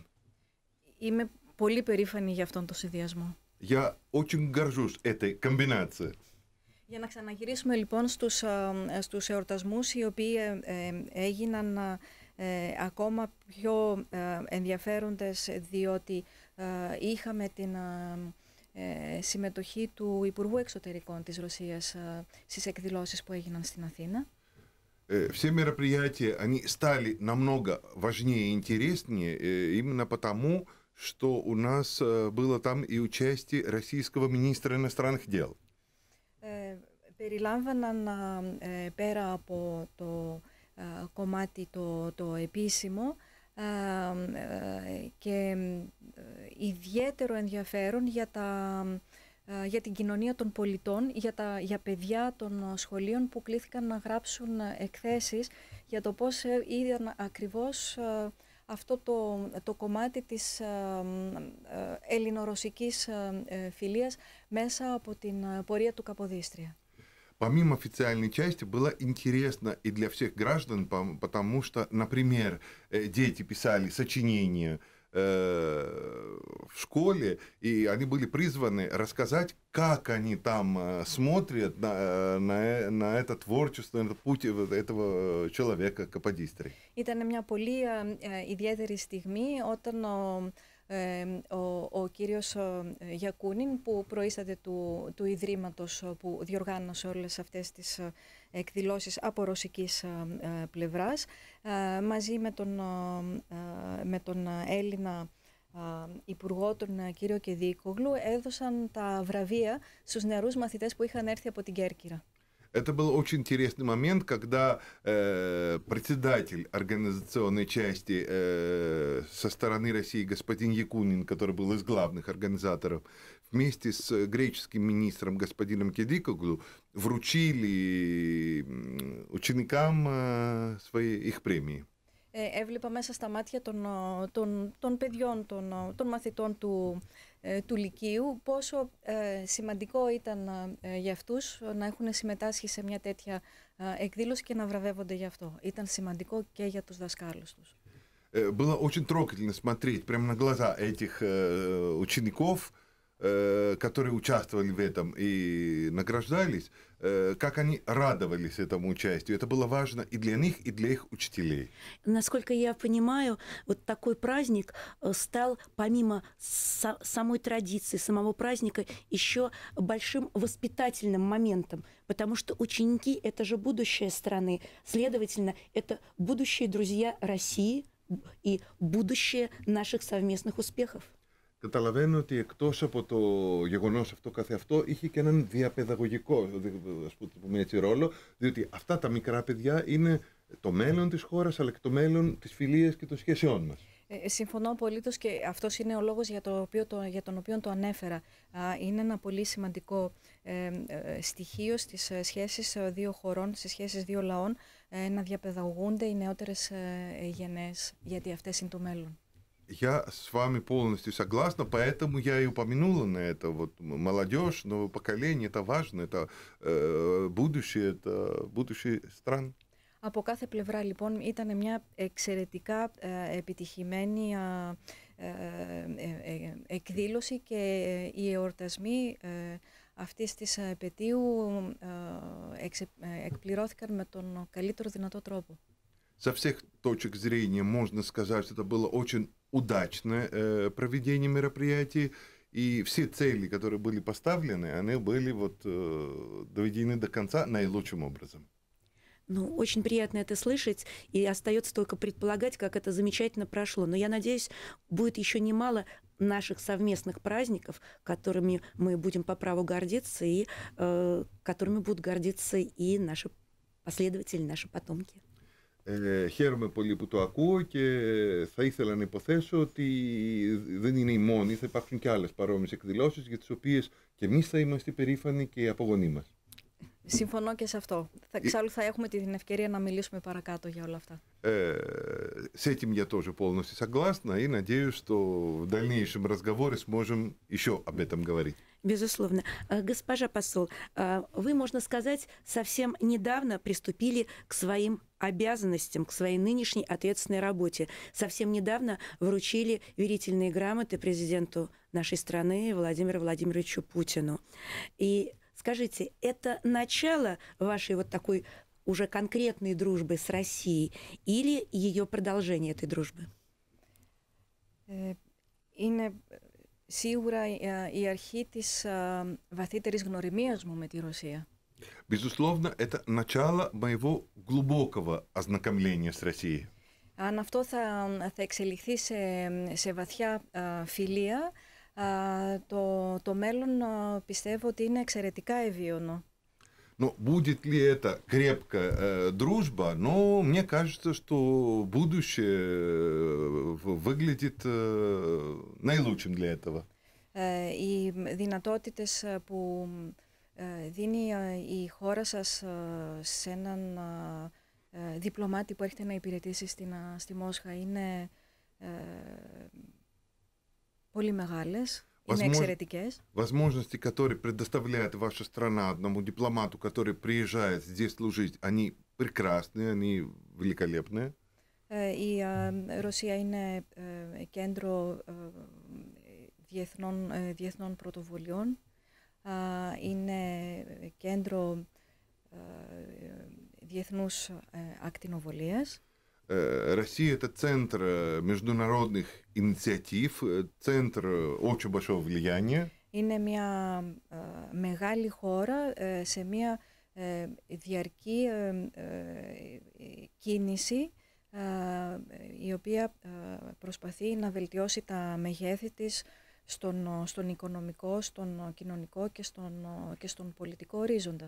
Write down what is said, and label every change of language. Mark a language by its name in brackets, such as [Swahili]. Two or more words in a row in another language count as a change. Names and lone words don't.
[Greek] Είμαι πολύ περήφανη για αυτόν τον συνδυασμό. [Russian] Я очень горжусь этой комбинацией. [Greek] Για να ξαναγυρίσουμε λοιπόν στους εορτασμούς, οι οποίοι έγιναν ακόμα πιο ενδιαφέροντες, διότι είχαμε την συμμετοχή του Υπουργού Εξωτερικών της Ρωσίας στις εκδηλώσεις που έγιναν στην Αθήνα. [Russian] Все мероприятия, они стали намного важнее и интереснее именно потому, что у нас было там и участие российского министра иностранных дел. [Greek] Περιλάμβαναν πέρα από το κομμάτι το επίσημο και ιδιαίτερο ενδιαφέρον για την κοινωνία των πολιτών, για παιδιά των σχολείων που κλήθηκαν να γράψουν εκθέσεις για το πώς είδαν ακριβώς αυτό το κομμάτι της ελληνορωσικής φιλίας μέσα από την πορεία του Καποδίστρια. [Russian] Помимо официальной части было интересно и для всех граждан, потому что, например, дети писали сочинения в школе, и они были призваны рассказать, как они там смотрят на это творчество, на этот путь этого человека, Каподистрия. [Greek] Ήταν μια πολύ ιδιαίτερη στιγμή όταν ο κύριος Γιακούνιν, που προείσταται του Ιδρύματος που διοργάνωσε όλες αυτές τις εκδηλώσεις από ρωσικής πλευράς, μαζί με τον Έλληνα Υπουργό, τον κύριο Κεδίκογλου, έδωσαν τα βραβεία στους νεαρούς μαθητές που είχαν έρθει από την Κέρκυρα. [Russian] Это был очень интересный момент, когда председатель организационной части со стороны России господин Якунин, который был из главных организаторов, вместе с греческим министром господином Кедикоглу вручили ученикам их премии. [Greek] Έβλεπα μέσα στα μάτια των παιδιών, των μαθητών του Λυκείου, πόσο σημαντικό ήταν για αυτούς να έχουν συμμετάσχει σε μια τέτοια εκδήλωση και να βραβεύονται γι' αυτό. Ήταν σημαντικό και για τους δασκάλους τους. [Russian] Было очень трогательно смотреть прямо на глаза этих учеников, которые участвовали в этом и награждались, как они радовались этому участию. Это было важно и для них, и для их учителей. Насколько я понимаю, вот такой праздник стал, помимо самой традиции, самого праздника, еще большим воспитательным моментом, потому что ученики – это же будущее страны, следовательно, это будущие друзья России и будущее наших совместных успехов. [Greek] Καταλαβαίνω ότι εκτός από το γεγονός αυτό καθεαυτό είχε και έναν διαπαιδαγωγικό, ας πούμε έτσι, ρόλο, διότι αυτά τα μικρά παιδιά είναι το μέλλον της χώρας, αλλά και το μέλλον της φιλίας και των σχέσεών μας. Συμφωνώ απολύτως και αυτός είναι ο λόγος για τον οποίο το ανέφερα. Είναι ένα πολύ σημαντικό στοιχείο στις σχέσεις δύο χωρών, στις σχέσεις δύο λαών, να διαπαιδαγωγούνται οι νεότερες γενναίες, γιατί αυτές είναι το μέλλον. [Russian] Я с вами полностью согласна, поэтому я и упомянула на это. Вот молодежь, новое поколение, это важно, это будущее стран. [Greek] Από κάθε πλευρά λοιπόν ήταν μια εξαιρετικά επιτυχημένη εκδήλωση και οι εορτασμοί αυτής της επετείου εκπληρώθηκαν με τον καλύτερο δυνατό τρόπο. [Russian] Со всех точек зрения можно сказать, что это было очень удачное проведение мероприятий, и все цели, которые были поставлены, они были доведены до конца наилучшим образом. Ну, очень приятно это слышать, и остается только предполагать, как это замечательно прошло. Но я надеюсь, будет еще немало наших совместных праздников, которыми мы будем по праву гордиться, и которыми будут гордиться и наши последователи, наши потомки. [Greek] Χαίρομαι πολύ που το ακούω και θα ήθελα να υποθέσω ότι δεν είναι η μόνη, θα υπάρχουν και άλλες παρόμοιες εκδηλώσεις για τις οποίες και εμείς θα είμαστε περήφανοι και οι απογονείς μας. Συμφωνώ και σε αυτό. Εξάλλου θα έχουμε την ευκαιρία να μιλήσουμε παρακάτω για όλα αυτά. [Russian] С этим я тоже полностью согласна и надеюсь, что в дальнейшем разговоре сможем еще об этом говорить. Безусловно. Госпожа посол, вы, можно сказать, совсем недавно приступили к своим обязанностям, к своей нынешней ответственной работе. Совсем недавно вручили верительные грамоты президенту нашей страны Владимиру Владимировичу Путину. И скажите, это начало вашей вот такой уже конкретной дружбы с Россией или ее продолжение этой дружбы? [Greek] Είναι σίγουρα η αρχή της βαθύτερης γνωριμίας μου με τη Ρωσία. [Russian] Безусловно, это начало моего глубокого ознакомления с Россией. [Greek] Αν αυτό θα εξελιχθεί σε βαθιά φιλία, το μέλλον πιστεύω ότι είναι εξαιρετικά ευίωνο. [Russian] Но будет ли это крепкая дружба? Но мне кажется, что будущее выглядит наилучшим для этого. [Greek] Οι δυνατότητες που δίνει η χώρα σας σε έναν διπλωμάτη που έρχεται να υπηρετήσει στη Μόσχα είναι πολύ μεγάλες. Είναι εξαιρετικές. [Russian] Возможности, которые предоставляет ваша страна одному дипломату, который приезжает здесь служить, они прекрасные, они великолепные. [Greek] Η Ρωσία είναι κέντρο διεθνών πρωτοβουλειών, είναι κέντρο διεθνούς ακτινοβολίας. [Russian] Россия – это центр международных инициатив, центр очень большого влияния. [Greek] Είναι μια μεγάλη χώρα σε μια διαρκή κίνηση η οποία προσπαθεί να βελτιώσει τα μεγέθη της στον οικονομικό, στον κοινωνικό και στον πολιτικό ορίζοντα.